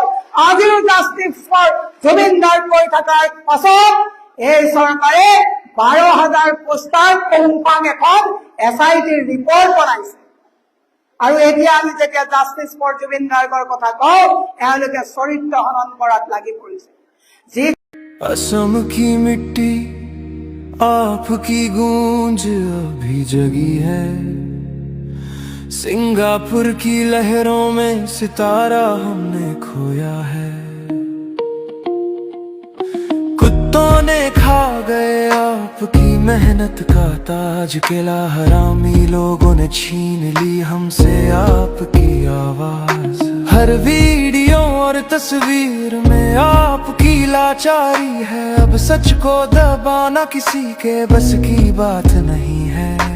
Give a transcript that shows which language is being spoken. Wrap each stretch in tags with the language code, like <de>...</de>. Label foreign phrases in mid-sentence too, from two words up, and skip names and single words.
<as>আজিও</as> <en>justice for</en> <as>জুবিন গাৰ্গ কৈ থকাৰ পাছত এই চৰকাৰে 12,000 পোষ্টাৰ পুংপাং এখন SITৰ ৰিপৰ্ট বনাইছে। আৰু এতিয়া আমি যেতিয়া</as> <en>justice for</en> <as>জুবিন গাৰ্গৰ কথা কওঁ, এওঁলোকে চৰিত্ৰ হনন কৰাত লাগি পৰিছে। যি</as> <hi>असम की मिट्टी आपकी गूंज अभी जगी है, सिंगापुर की लहरों में सितारा हमने खोया है, कुत्तों ने खा गए आपकी मेहनत का ताज, किला हरामी लोगों ने छीन ली हमसे आपकी आवाज, हर वीडियो और तस्वीर में आपकी लाचारी है, अब सच को दबाना किसी के बस की बात नहीं है।</hi>